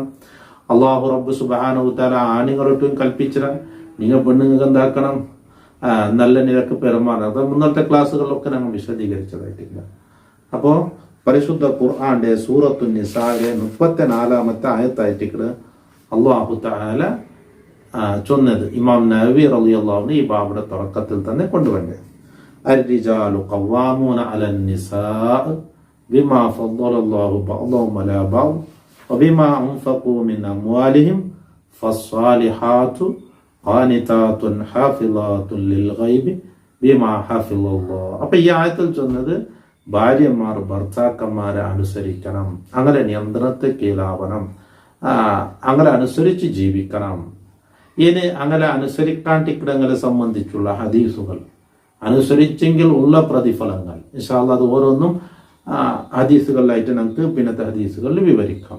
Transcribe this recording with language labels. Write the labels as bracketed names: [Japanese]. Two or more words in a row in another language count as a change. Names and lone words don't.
[Arabic] الله رب سبحانه تعالى [Malayalam] ആണുങ്ങളൊട്ടും കൽപ്പിച്ചിട്ട് നിങ്ങൾ പെണ്ണുങ്ങൾക്ക് എന്താക്കണം, നല്ല നിരക്ക് പെരുമാറണം. അത് മുന്നത്തെ ക്ലാസ്സുകളിലൊക്കെ ഞങ്ങൾ വിശദീകരിച്ചതായിട്ടില്ല. അപ്പോൾ പരിശുദ്ധ ഖുർആന്റെ സൂറത്തു നിസായിലെ 34-ാമത്തെ ആയത്തായിട്ട് [Arabic] الله تعالى [Malayalam] ചൊന്നത് ഇമാം നവവി [Arabic] رضي الله عنه [Malayalam] ഈ ബാബുടെ തുടക്കത്തിൽ തന്നെ കൊണ്ടുവന്നത്. [Arabic] الرجال قوامون على النساء بما فضل الله بعضهم على بعض وبما أنفقوا من أموالهم فالصالحات قانتات حافظات للغيب بما حفظ الله. [Malayalam] അപ്പൊ ഈ ആയത്തിൽ ചൊന്നത് ഭാര്യമാർ ഭർത്താക്കന്മാരെ അനുസരിക്കണം, അങ്ങനെ നിയന്ത്രണത്തെ കീഴാവണം, അങ്ങനെ അനുസരിച്ച് ജീവിക്കണം. ഇനി അങ്ങനെ അനുസരിക്കാണ്ടിക്കിടങ്ങളെ സംബന്ധിച്ചുള്ള ഹദീസുകൾ, അനുസരിച്ചെങ്കിൽ ഉള്ള പ്രതിഫലങ്ങൾ [Arabic] إن شاء الله [Malayalam] അത് ഓരോന്നും ഹദീസുകളിലായിട്ട് നമുക്ക് പിന്നത്തെ ഹദീസുകളിൽ വിവരിക്കാം.